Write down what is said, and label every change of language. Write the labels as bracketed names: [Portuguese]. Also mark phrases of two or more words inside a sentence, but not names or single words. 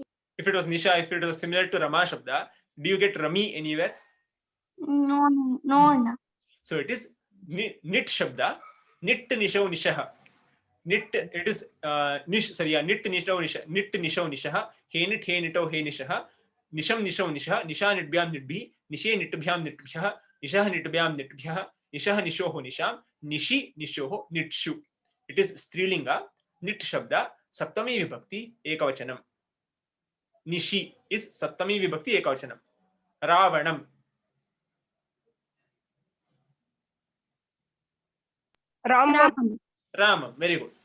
[English] If it was Nisha, if it was similar to [Sanskrit] राम शब्द, [English] do you get Rami anywhere? No, no. So it is [Sanskrit] निश् शब्द, निश् निशौ निशः. Nit, [English] it is [Sanskrit] निश् निशौ निशः, हे निश्, हे निशौ, हे निशः. निशम् निशौ निशः, निशा निड्भ्याम् निड्भिः, निशे निड्भ्याम् निड्भ्यः, निशः निड्भ्याम् निड्भ्यः, निशः निशोः निशाम्, निशि निशोः निट्सु. [English] It is strilinga, [Sanskrit] निश् शब्द, सप्तमी विभक्ति, एकवचनम्. Nishi is सप्तमी विभक्ति, एकवचनम्. Ravanam. Ramam. Ramam. [English] Very good.